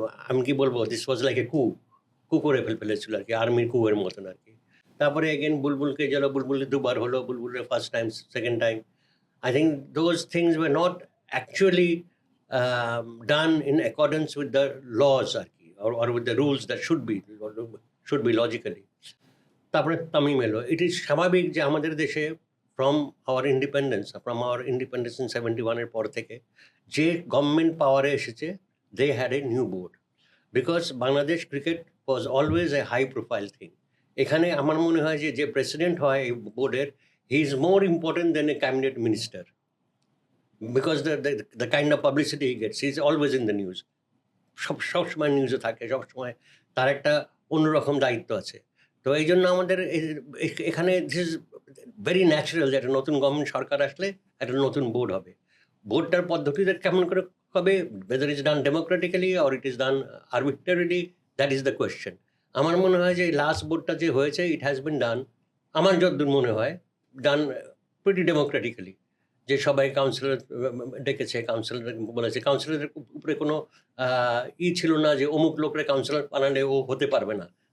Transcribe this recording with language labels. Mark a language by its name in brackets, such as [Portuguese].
[Bangla] আমি কি বলবো, [English] this was like a [Bangla] কু করে ফেলেছিল আর কি, আর্মির কুয়ের মতন আর কি। তারপরে এগেন বুলবুলকে গেল, বুলবুল দুবার হলো, বুলবুলের first time, second time. [English] I think those things were not actually done in accordance with the laws or with the rules that should be logically. [Bangla] তারপরে তামিম এলো। [English] it is স্বাভাবিক [Bangla] যে আমাদের দেশে [English] from our independence in 71 [Bangla] এর পর থেকে যে [English] Government পাওয়ারে এসেছে, they had a new board, because Bangladesh cricket was always a high profile thing. [Bangla] এখানে আমার মনে হয় যে প্রেসিডেন্ট হয় এই বোর্ডের, [English] he is more important than a cabinet minister, because the kind of publicity he gets, he is always in the news, [Bangla] সবসময় নিউজে থাকে, সবসময় তার একটা অন্যরকম দায়িত্ব আছে। তো এই জন্য আমাদের এখানে [English] this is very natural [Bangla] যে একটা নতুন গভর্নমেন্ট সরকার আসলে একটা নতুন বোর্ড হবে। বোর্ডটার পদ্ধতিটা কেমন করে হবে, [English] whether it's done democratically or it is done arbitrarily, that is the question. [Bangla] আমার মনে হয় যে লাস্ট বোর্ডটা যে হয়েছে, [English] it has been done, [Bangla] আমার যতদূর মনে হয়, [English] Done pretty democratically. [Bangla] যে সবাই কাউন্সিলর ডেকেছে, কাউন্সিলর বলেছে, কাউন্সিলরের উপরে কোনো ছিল না যে অমুক লোকের কাউন্সিলর বানালে ও হতে পারবে না।